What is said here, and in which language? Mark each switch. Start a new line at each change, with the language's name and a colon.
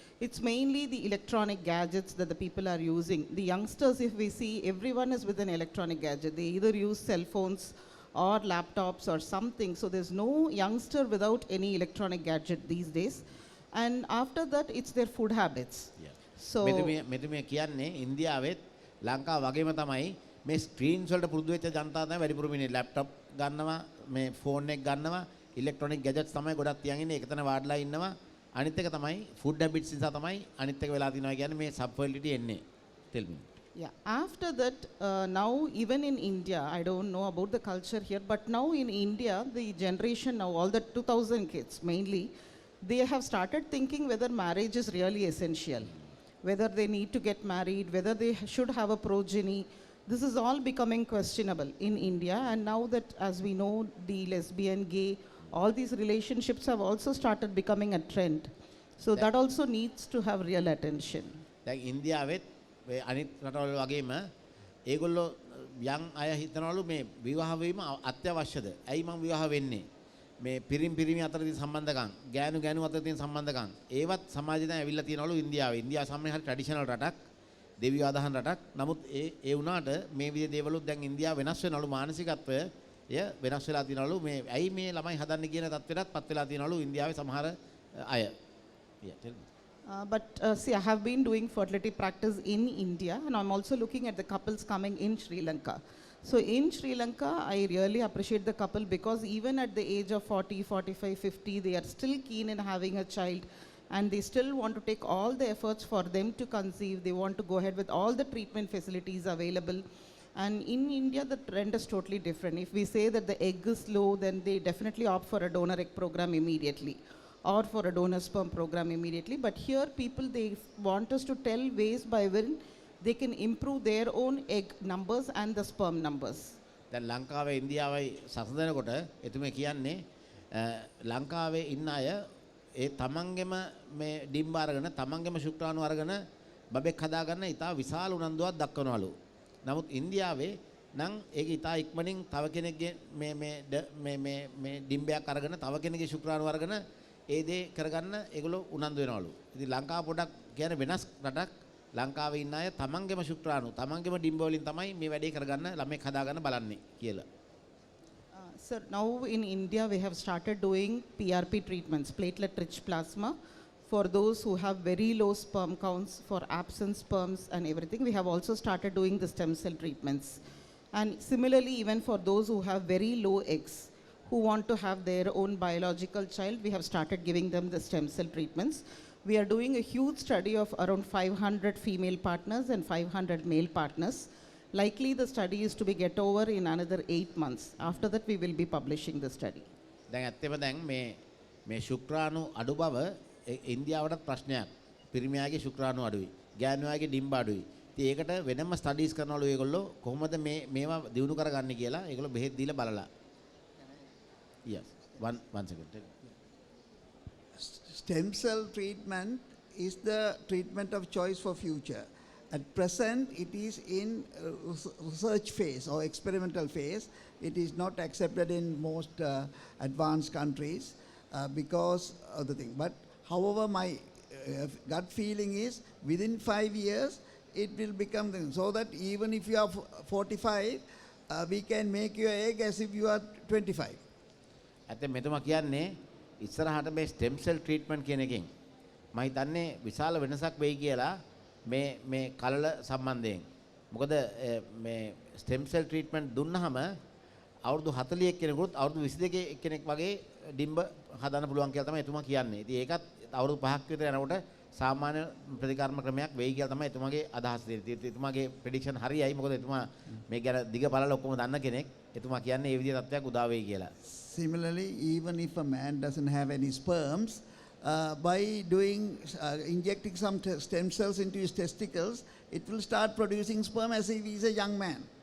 English: It's mainly the electronic gadgets that the people are using. The youngsters, if we see, everyone is with an electronic gadget. They either use cell phones or laptops or something. So there's no youngster without any electronic gadget these days. And after that, it's their food habits. Yeah. So
Sinhala: මෙතුමිය කියන්නේ ඉන්දියාවෙත් ලංකාව වගේම තමයි මේ screens වලට පුරුදු වෙච්ච ජනතාව තමයි වැඩිපුරම ඉන්නේ. ලැප්ටොප් ගන්නවා, මේ ෆෝන් එක ගන්නවා, ඉලෙක්ට්‍රොනික ගැජට්ස් තමයි ගොඩක් තියන් ඉන්නේ. ඒක තන වාඩිලා ඉන්නවා. අනිත් එක තමයි ෆුඩ් හැබිට්ස් නිසා තමයි අනිත් එක වෙලා තිනවා කියන්නේ මේ සබ්ෆර්ටිලිටි එන්නේ.
English: Tell me. Yeah, after that, now even in India, I don't know about the culture here, but now in India, the generation now, all the 2000 kids mainly, they have started thinking whether marriage is really essential, whether they need to get married, whether they should have a progeny. This is all becoming questionable in India. And now that, as we know, the lesbian, gay, all these relationships have also started becoming a trend. So that also needs to have real attention.
Sinhala: දැන් ඉන්දියාවෙත් අනිත් රටවල් වගේම ඒගොල්ලෝ යම් අය හිතනවලු මේ විවාහ වීම අත්‍යවශ්‍යද? ඇයි මම විවාහ වෙන්නේ? මේ පිරිමි අතර තියෙන සම්බන්ධකම්, ගෑනු අතර තියෙන සම්බන්ධකම්, ඒවත් සමාජයෙන් ඇවිල්ලා තියෙනවලු ඉන්දියාවේ. ඉන්දියාව සාමාන්‍යයෙන් හරි ට්‍රැඩිෂනල් රටක්, දෙවියෝ ආදාහන රටක්. නමුත් ඒ වුණාට මේ විදිහේ දේවලුත් දැන් ඉන්දියාව වෙනස් වෙනවලු. මානසිකත්වය වෙනස් වෙලා තියෙනවලු. මේ ඇයි මේ ළමයි හදන්න කියන තත්ත්වයටත් පත් වෙලා තියෙනවලු ඉන්දියාවේ සමහර අය.
English: Yeah, tell me. But see, I have been doing fertility practice in India, and I'm also looking at the couples coming in Sri Lanka. So in Sri Lanka, I really appreciate the couple because even at the age of 40, 45, 50, they are still keen in having a child, and they still want to take all the efforts for them to conceive. They want to go ahead with all the treatment facilities available. And in India, the trend is totally different. If we say that the egg is low, then they definitely opt for a donor egg program immediately, or for a donor sperm program immediately. But here people, they want us to tell ways by when they can improve their own egg numbers and the sperm numbers.
Sinhala: දැන් ලංකාවේ ඉන්දියාවයි සසඳනකොට එතුමේ කියන්නේ ලංකාවේ ඉන්න අය ඒ තමන්ගෙම මේ ඩිම්බ අරගෙන තමන්ගෙම ශුක්‍රාණු අරගෙන බබෙක් හදාගන්න ඉතා විශාල උනන්දුවක් දක්වනවලු. නමුත් ඉන්දියාවේ නම් ඒක ඉතා ඉක්මනින් තව කෙනෙක්ගේ මේ ඩිම්බයක් අරගෙන තව කෙනෙක්ගේ ශුක්‍රාණු අරගෙන ඒ දේ කරගන්න ඒගොල්ලෝ උනන්දු වෙනවලු. ඉතින් ලංකාව පොඩක් කියන්නේ වෙනස් රටක්. ලංකාවේ ඉන්න අය තමන්ගේම ශුක්‍රාණු තමන්ගේම ඩිම්බ වලින් තමයි මේ වැඩේ කරගන්න ළමෙක් හදාගන්න බලන්නේ කියලා.
English: Sir, now in India we have started doing PRP treatments, platelet-rich plasma, for those who have very low sperm counts, for absent sperms and everything. We have also started doing the stem cell treatments. And similarly, even for those who have very low eggs, who want to have their own biological child, we have started giving them the stem cell treatments. We are doing a huge study of around 500 female partners and 500 male partners. Likely the study is to be get over in another 8 months. After that we will be publishing the study.
Sinhala: දැන් ඇත්තම දැන් මේ ශුක්‍රාණු අඩු බව ඉන්දියාවටත් ප්‍රශ්නයක්. පිරිමියාගේ ශුක්‍රාණු අඩුයි. ගෑනුයාගේ ඩිම්බ අඩුයි. ඉතින් ඒකට වෙනම ස්ටඩීස් කරනවලු ඒගොල්ලෝ කොහොමද මේවා දිනු කරගන්නේ කියලා ඒගොල්ලෝ බෙහෙත් දීලා බලලා.
English: Yes. One second. Stem cell treatment is the treatment of choice for future. At present, it is in research phase or experimental phase. It is not accepted in most advanced countries because of the thing. But however, my gut feeling is within 5 years, it will become the, so that even if you are 45, we can make your egg as if you are 25.
Sinhala: ඇත්ත මෙතුමා කියන්නේ ඉස්සරහට මේ stem සෙල් treatment කියන එකෙන් මම හිතන්නේ විශාල වෙනසක් වෙයි කියලා මේ කලල සම්බන්ධයෙන්. මොකද මේ ස්ටෙම් සෙල් ට්‍රීට්මන්ට් දුන්නාම අවුරුදු 40 කෙනෙකුට අවුරුදු 22 කෙනෙක් වගේ ඩිම්බ හදන්න පුළුවන් කියලා තමයි එතුමා කියන්නේ. ඉතින් ඒකත් අවුරුදු 5ක් විතර යනකොට සාමාන්‍ය ප්‍රතිකර්ම ක්‍රමයක් වෙයි කියලා තමයි එතුමාගේ අදහස තියෙන්නේ. එතුමාගේ ප්‍රෙඩික්ෂන් හරියයි. මොකද එතුමා මේ ගැන දිග බලලා ඔක්කොම දන්න කෙනෙක්. එතුමා කියන්නේ මේ විදිහේ තත්ත්වයක් උදා වෙයි කියලා.
English: Similarly, even if a man doesn't have any sperms, by injecting some stem cells into his testicles, it will start producing sperm as if he is a young man.